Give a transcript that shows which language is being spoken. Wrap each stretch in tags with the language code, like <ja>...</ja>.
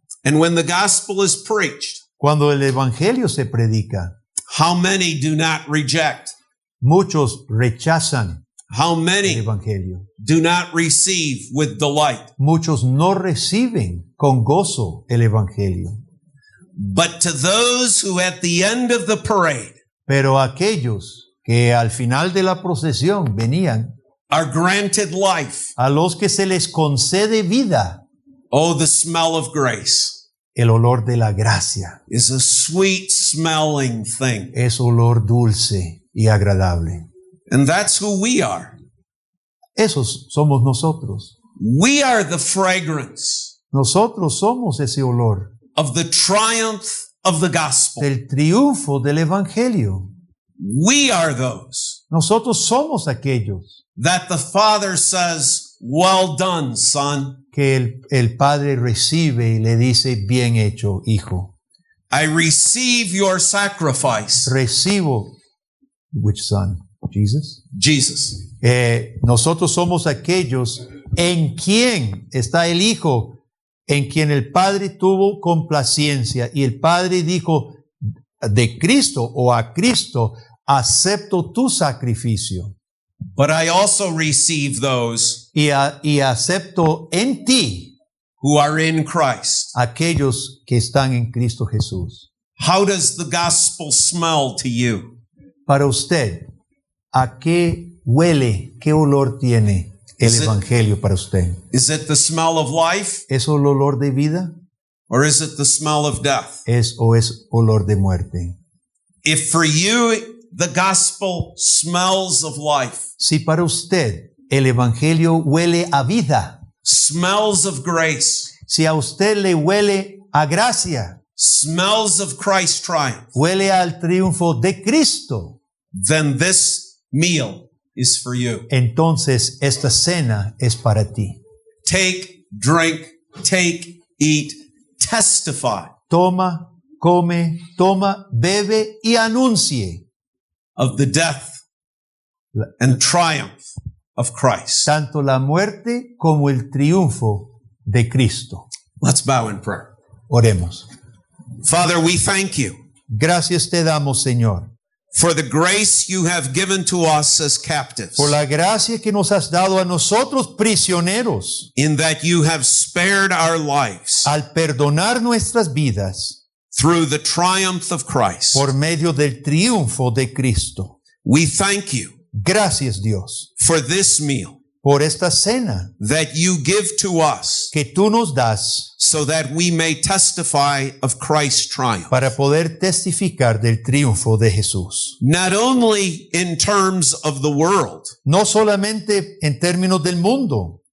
<en>And when the gospel is preached,</en> <es>Cuando el evangelio se predica,</es> <en>how many do not reject?</en> <es>muchos rechazan</es> <en>How</en> <es>el</es> <en>many</en> <es>evangelio.</es> <en>do not receive with delight?</en> <es>Muchos no reciben con gozo el evangelio.</es> <en>But to those who at the end of the parade</en> <es>Pero aquellos que al final de la procesión venían,</es> <en>are granted life,</en> <es>a los que se les concede vida,</es> <en>oh, the smell of grace</en> <es>el olor de la gracia</es> <en>is a sweet smelling thing.</en> <es>es olor dulce y agradable.</es> <en>And that's who we are.</en> <es>Esos somos nosotros.</es> <en>We are the fragrance</en> <es>Nosotros somos ese olor</es> <en>of the triumph of the gospel.</en> <es>del triunfo del evangelio.</es> <en>We are those</en> <es>Nosotros somos aquellos</es> <en>that the Father says, well done, son.</en> <es>que el Padre recibe y le dice, bien hecho, hijo.</es> <en>I receive your sacrifice,</en> <es>Recibo,</es> <en>which son? Jesus. Jesus.</en> <es>Nosotros somos aquellos en quien está el Hijo, en quien el Padre tuvo complacencia y el Padre dijo de Cristo o a Cristo, acepto tu sacrificio</es> <en>But I also receive those</en> <es>y acepto en ti</es> <en>who are in Christ.</en> <es>aquellos que están en Cristo Jesús.</es> <en>How does the gospel smell to you?</en> <es>Para usted, ¿a qué huele, qué olor tiene el</es> <en>Is it-</en> <es>Evangelio para usted?</es> <en>Is it the smell of life</en> <es>¿Es el olor de vida?</es> <en>or is it the smell of death?</en> <es>¿Es olor de muerte?</es> <en>If for you the gospel smells of life,</en> <es>Si para usted el Evangelio huele a vida,</es> <en>smells of grace,</en> <es>si a usted le huele a gracia,</es> <en>smells of Christ's triumph,</en> <es>huele al triunfo de Cristo,</es> <en>then this meal is for you.</en> <es>entonces esta cena es para ti.</es> <en>Take, drink, take, eat, testify</en> <es>Toma, come, toma, bebe y anuncie</es> <en>of the death and triumph of Christ.</en> <es>tanto la muerte como el triunfo de Cristo.</es> <en>Let's bow in prayer.</en> <es>Oremos.</es> <en>Father, we thank you</en> <es>Gracias te damos, Señor,</es> <en>for the grace you have given to us as captives,</en> <es>por la gracia que nos has dado a nosotros prisioneros</es> <en>in that you have spared our lives</en> <es>al perdonar nuestras vidas</es> <en>through the triumph of Christ.</en> <es>por medio del triunfo de Cristo.</es> <en>We thank you</en> <es>Gracias, Dios,</es> <en>for this meal</en> <es>por esta cena</es> <en>that you give to us</en> <es>que tú nos das</es> <en>so that we may testify of Christ's triumph.</en> <es>para poder testificar del triunfo de Jesús.</es> <en>Not only in terms of the world,</en> <es>No solamente en términos del mundo,</es>